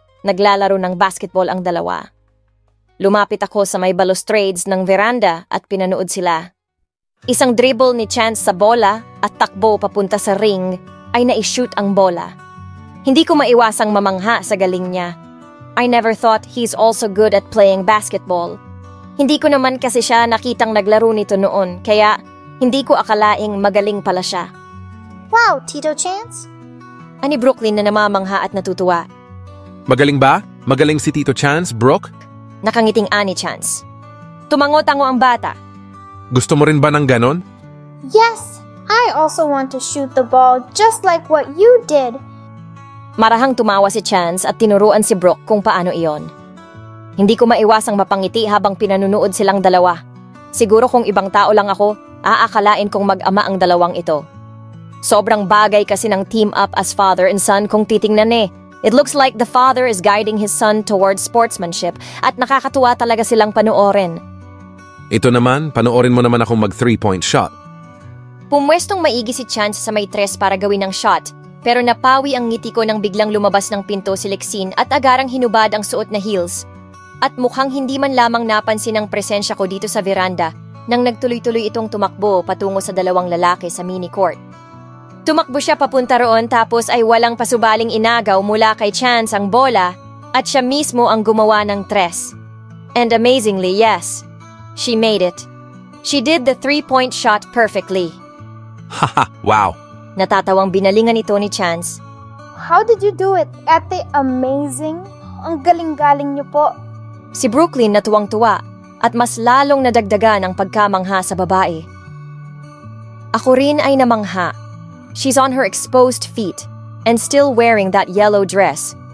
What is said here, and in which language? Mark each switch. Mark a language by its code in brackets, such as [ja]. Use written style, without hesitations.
[tl] Naglalaro ng basketball ang dalawa. Lumapit ako sa may balustrades ng veranda at pinanood sila. Isang dribble ni Chance sa bola at takbo papunta sa ring ay na-shoot ang bola. Hindi ko maiwasang mamangha sa galing niya. [en] I never thought he's also good at playing basketball. [tl] Hindi ko naman kasi siya nakitang naglaro nito noon, kaya hindi ko akalaing magaling pala siya. Wow, Tito Chance? Ani Brooklyn na namamangha at natutuwa. Magaling ba? Magaling si Tito Chance, Brooke? Nakangiting ani Chance. Tumango-tango ang bata. Gusto mo rin ba ng ganon? [en] Yes, I also want to shoot the ball just like what you did. [tl] Marahang tumawa si Chance at tinuruan si Brooke kung paano iyon. Hindi ko maiwasang mapangiti habang pinanunood silang dalawa. Siguro kung ibang tao lang ako, aakalain kong mag-ama ang dalawang ito. Sobrang bagay kasi ng [en] team up as father and son [tl] kung titingnan eh. [en] It looks like the father is guiding his son towards sportsmanship [tl] at nakakatuwa talaga silang panoorin. Ito naman, panoorin mo naman akong mag 3-point shot. Pumwestong maigi si Chance sa may tres para gawin ng shot, pero napawi ang ngiti ko nang biglang lumabas ng pinto si Lexine at agarang hinubad ang suot na heels. At mukhang hindi man lamang napansin ang presensya ko dito sa veranda nang nagtuloy-tuloy itong tumakbo patungo sa dalawang lalaki sa mini court. Tumakbo siya papunta roon tapos ay walang pasubaling inagaw mula kay Chance ang bola at siya mismo ang gumawa ng tres. [en] And amazingly, yes, she made it. She did the 3-point shot perfectly. Haha, wow! [tl] Natatawang binalingan ito ni Chance. [en] How did you do it, Ate? Amazing! [tl] Ang galing-galing niyo po. Si Brooklyn natuwang-tuwa at mas lalong nadagdagan ang pagkamangha sa babae. Ako rin ay namangha. [en] She's on her exposed feet and still wearing that yellow dress.